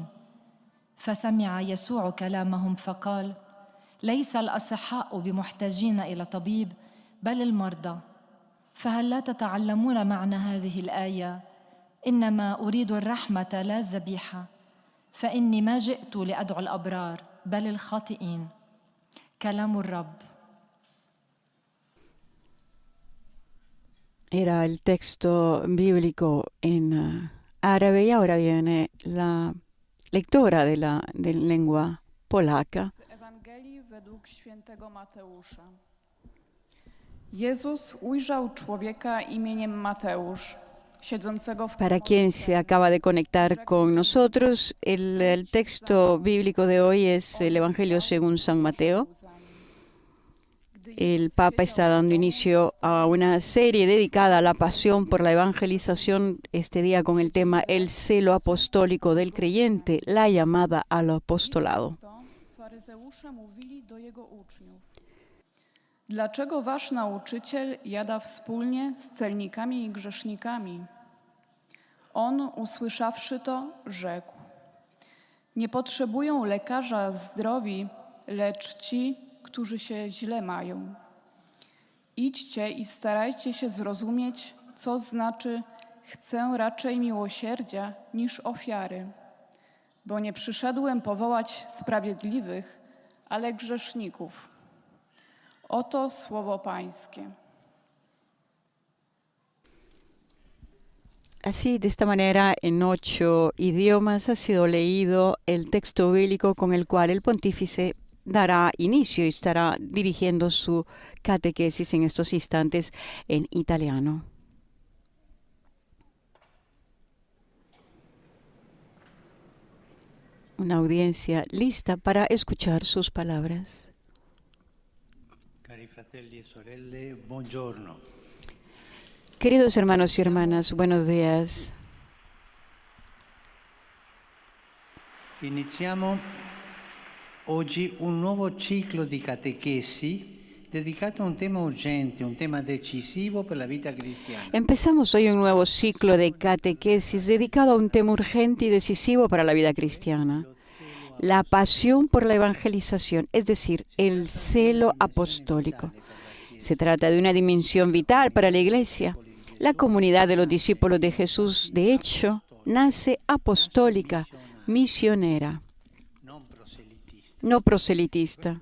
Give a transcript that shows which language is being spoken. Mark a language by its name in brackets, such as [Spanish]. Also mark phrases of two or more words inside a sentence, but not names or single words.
[Arabic] فسمع يسوع كلامهم فقال: ليس الأصحاء بمحتاجين إلى طبيب، بل المرضى. فهل لا تتعلمون معنى هذه الآية: إنما أريد الرحمة لا الذبيحة، فإني ما جئت لأدعو الأبرار بل الخاطئين. كلام الرب. [Spanish] Era el texto bíblico en árabe y ahora viene la lectura de la lengua polaca. [Polish] Z Ewangelii według świętego Mateusza. Jezus ujrzał człowieka imieniem Mateusz, siedzącego w [Spanish] Para quien se acaba de conectar con nosotros, el texto bíblico de hoy es el Evangelio según San Mateo. El Papa está dando inicio a una serie dedicada a la pasión por la evangelización, este día con el tema El celo apostólico del creyente, la llamada al apostolado. [Polish] Faryzeusze mówili do jego uczniów: dlaczego wasz nauczyciel jada wspólnie z celnikami i grzesznikami? On, usłyszawszy to, rzekł: nie potrzebują lekarza zdrowi, lecz ci, którzy się źle mają. Idźcie i starajcie się zrozumieć, co znaczy: chcę raczej miłosierdzia niż ofiary, bo nie przyszedłem powołać sprawiedliwych, ale grzeszników. Oto słowo Pańskie. [Spanish] Así, de esta manera, en 8 idiomas ha sido leído el texto bíblico con el cual el pontífice dará inicio y estará dirigiendo su catequesis en estos instantes en italiano. Una audiencia lista para escuchar sus palabras. [Italian] Cari fratelli e sorelle, buongiorno. [Spanish] Queridos hermanos y hermanas, buenos días. [Italian] Iniziamo oggi un nuovo ciclo di catechesi dedicato a un tema urgente, un tema decisivo per la vita cristiana. [Spanish] Empezamos hoy un nuevo ciclo de catequesis dedicado a un tema urgente y decisivo para la vida cristiana. La pasión por la evangelización, es decir, el celo apostólico. Se trata de una dimensión vital para la Iglesia. La comunidad de los discípulos de Jesús, de hecho, nace apostólica, misionera, no proselitista.